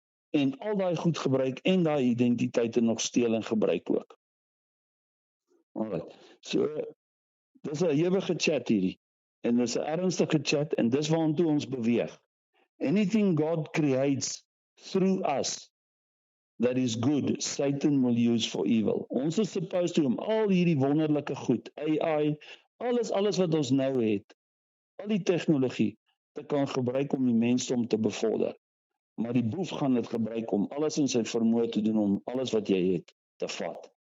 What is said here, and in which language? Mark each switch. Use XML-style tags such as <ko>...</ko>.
<af>En al daai goed gebruik en daai identiteite nog steel en gebruik ook.</af> <en>Alright.</en> <af>So dis 'n ewige chat hierdie. En dis 'n ernstige chat en dis waartoe ons beweeg.</af> <en>Anything God creates through us that is good, Satan will use for evil.</en> <af>Ons is</af> <en>supposed to</en> <af>om al hierdie wonderlike goed, AI, alles wat ons nou het, al die tegnologie, te kan gebruik om die mensdom te bevorder. Maar die boef gaan dit gebruik om alles in sy vermoë te doen om alles wat jy het te vat.</af>